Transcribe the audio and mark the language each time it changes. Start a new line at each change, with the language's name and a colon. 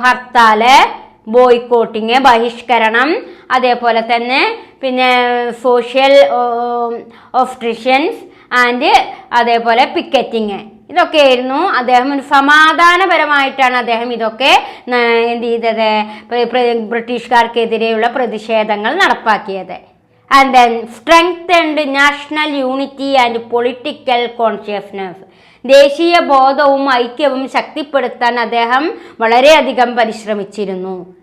Malayalam: ഹർത്താല്, ബോയ്ക്കോട്ടിങ്, ബഹിഷ്കരണം, അതേപോലെ തന്നെ പിന്നെ സോഷ്യൽ ഓബ്സ്ട്രക്ഷൻസ് ആൻഡ് അതേപോലെ പിക്കറ്റിങ്. ഇതൊക്കെയായിരുന്നു അദ്ദേഹം ഒരു സമാധാനപരമായിട്ടാണ് അദ്ദേഹം ഇതൊക്കെ എന്ത് ചെയ്തത്? ബ്രിട്ടീഷുകാർക്കെതിരെയുള്ള പ്രതിഷേധങ്ങൾ നടപ്പാക്കിയത്.
English: And then strengthened national unity and political consciousness.
Malayalam: ദേശീയ ബോധവും ഐക്യവും ശക്തിപ്പെടുത്താൻ അദ്ദേഹം വളരെയധികം പരിശ്രമിച്ചിരുന്നു.